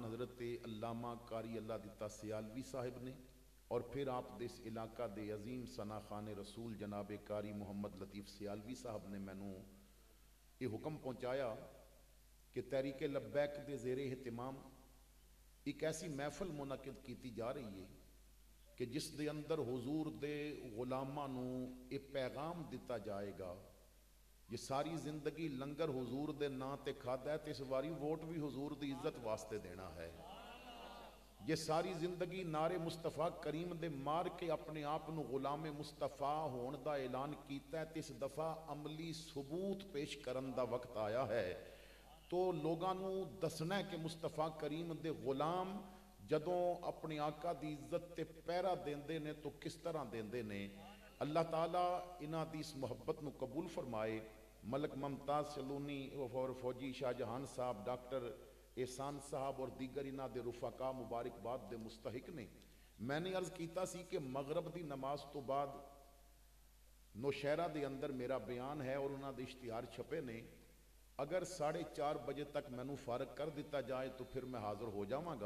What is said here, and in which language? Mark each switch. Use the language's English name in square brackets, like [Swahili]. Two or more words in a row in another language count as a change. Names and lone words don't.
[Punjabi] حضرت علامہ قاری اللہ دتا سیالوی صاحب نے اور پھر آپ دے اس علاقہ دے عظیم ثنا خان رسول جناب قاری محمد لطیف سیالوی صاحب نے مینوں یہ حکم پہنچایا کہ تحریک لبیک دے زیر اہتمام ایک ایسی محفل منعقد کیتی جا رہی ہے کہ جس دے اندر حضور دے غلاماں نو یہ پیغام دیتا جائے گا، یہ ساری زندگی لنگر حضور دے نا تے کھادا ہے تے اس واری ووٹ بھی حضور دی عزت واسطے دینا ہے۔ یہ ساری زندگی نعرے مصطفیٰ کریم دے مار کے اپنے آپ نو غلام مصطفیٰ ہون دا اعلان کیتا ہے تے اس دفعہ عملی ثبوت پیش کرن دا وقت آیا ہے۔ تو لوگاں نو دسنا ہے کہ مصطفیٰ کریم دے غلام جدوں اپنے آقا دی عزت تے پیرا دیندے نے تو کس طرح دیندے نے۔ اللہ تعالیٰ انہاں دی اس محبت نو قبول فرمائے۔ ملک ممتاز سلونی اور فوجی شاہ جہان صاحب، ڈاکٹر احسان صاحب اور دیگر انہاں دے رفقا مبارکباد دے مستحق نے۔ میں نے عرض کیتا سی کہ مغرب دی نماز تو بعد نوشہرہ دے اندر میرا بیان ہے اور انہاں دے اشتہار چھپے نے، اگر 4:30 بجے تک میں نو فارغ کر دیتا جائے تو پھر میں حاضر ہو جاواں گا۔